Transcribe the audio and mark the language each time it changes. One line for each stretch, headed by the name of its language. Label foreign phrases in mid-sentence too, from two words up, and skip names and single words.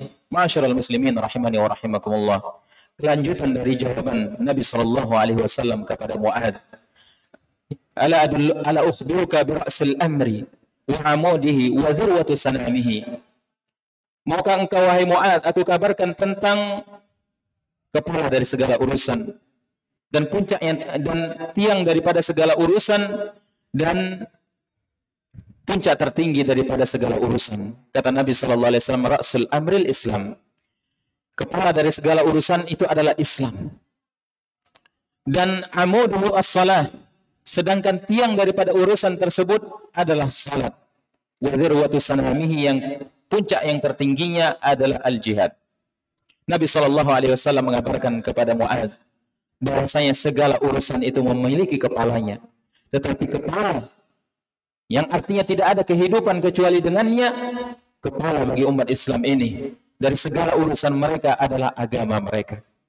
Arabic: معاشر المسلمين رحمني ورحمكم الله.
Indonesian: Kelanjutan dari jawaban Nabi
Arabic: صلى الله عليه وسلم
Indonesian: kepada Mu'adz.
Arabic: ألا أخبرك برأس الأمر وعموده وذروة سنامه.
Indonesian: Maukah engkau wahai Mu'adz aku kabarkan tentang kepala dari segala urusan dan puncak dan tiang daripada segala urusan dan puncak tertinggi daripada segala urusan. Kata Nabi
Arabic: صلى الله عليه وسلم رأس الأمر الإسلام.
Indonesian: Kepala dari segala urusan itu adalah Islam.
Arabic: وعموده الصلاة.
Indonesian: Sedangkan tiang daripada urusan tersebut adalah salat.
Arabic: وذروة سنامه,
Indonesian: yang puncak yang tertingginya adalah al-jihad. Nabi
Arabic: صلى الله عليه وسلم
Indonesian: mengabarkan kepada Mu'adz bahwasanya segala urusan itu memiliki kepalanya, tetapi kepala yang artinya tidak ada kehidupan kecuali dengannya, kepala bagi umat Islam ini dari segala urusan mereka adalah agama mereka.